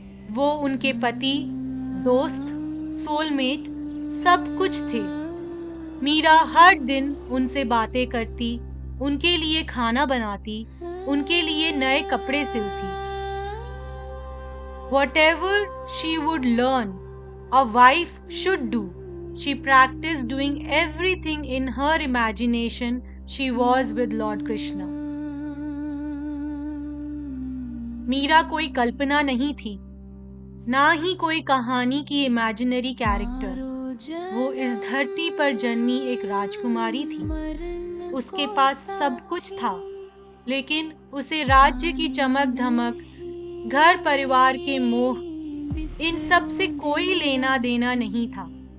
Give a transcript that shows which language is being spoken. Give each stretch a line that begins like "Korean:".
Hindi: वो उनके पति, दोस्त, सोलमेट, सब कुछ थे। मीरा हर दिन उनसे बातें करती, उनके लिए खाना बनाती, उनके लिए नए कपड़े सिलती।
English: Whatever she would learn, a wife should do. She practiced doing everything in her imagination. She was with Lord Krishna.
Hindi: Meera कोई कल्पना नहीं थी, ना ही कोई कहानी की इमेजिनरी कैरेक्टर। वो इस धरती पर जन्मी एक राजकुमारी थी। उसके पास सब कुछ था, लेकिन उसे राज्य की चमक धमक, घर परिवार के मोह, इन सब से कोई लेना देना नहीं था।